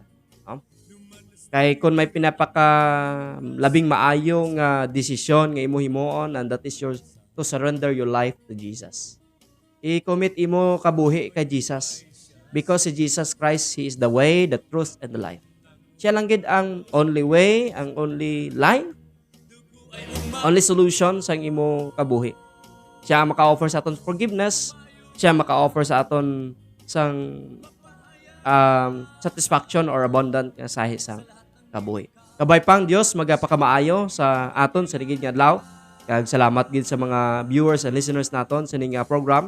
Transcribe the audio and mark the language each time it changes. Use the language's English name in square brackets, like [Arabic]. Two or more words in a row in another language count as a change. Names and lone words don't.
[Hiligaynon] Kay kung may pinapaka labing maayong desisyon nga imo himuon, [English] and that is yours to surrender your life to Jesus. [Hiligaynon] I-commit imo kabuhi kay Jesus. [English] Because si Jesus Christ, He is the way, the truth, and the life. [Hiligaynon] Siya lang gid ang [English] only way, [Hiligaynon] ang [English] only life, only solution [Hiligaynon] sa imo kabuhi. Siya ang maka-offer sa aton forgiveness. Siya ang maka-offer sa aton sang [English] satisfaction or abundant [Hiligaynon] nga sahi sang kabuhi. Kabay pang Dios magapakamaayo sa aton sa ligid nga adlaw. Kag salamat gid sa mga [English] viewers and listeners [Hiligaynon] naton sa ning program.